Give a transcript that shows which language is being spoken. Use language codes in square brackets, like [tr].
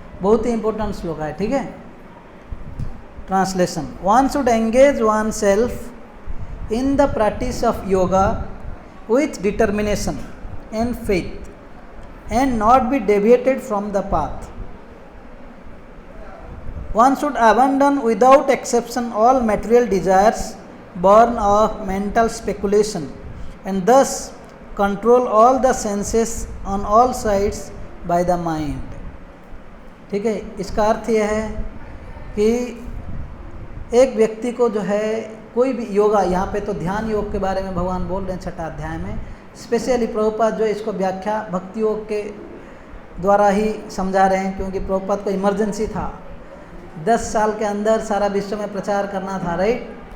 [hi] बहुत ही इंपॉर्टेंट श्लोक है। ठीक है, translation. [en] One should engage oneself in the practice of yoga with determination and faith and not be deviated from the path. One should abandon without exception all material desires born of mental speculation and thus control all the senses on all sides by the mind। [hi] ठीक है, इसका अर्थ यह है कि एक व्यक्ति को जो है कोई भी योगा, यहाँ पे तो ध्यान योग के बारे में भगवान बोल रहे हैं 6ठा अध्याय में। स्पेशली प्रभुपाद जो है इसको व्याख्या भक्ति योग के द्वारा ही समझा रहे हैं, क्योंकि प्रभुपाद को इमरजेंसी था, 10 साल के अंदर सारा विश्व में प्रचार करना था, राइट।